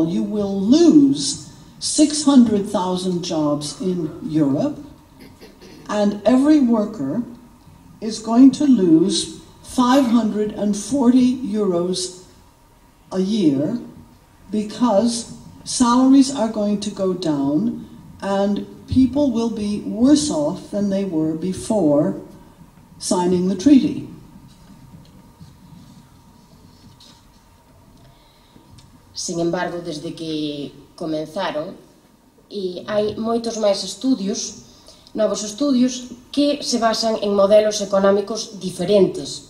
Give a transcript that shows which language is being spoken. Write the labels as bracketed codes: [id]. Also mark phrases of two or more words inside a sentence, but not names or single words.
[en] You will lose 600,000 jobs in Europe, and every worker is going to lose 540 euros a year because salaries are going to go down and people will be worse off than they were before signing the treaty. [es] Sin embargo, [gl] desde que comenzaron, hai moitos máis estudios, novos estudios, que se basan en modelos económicos diferentes.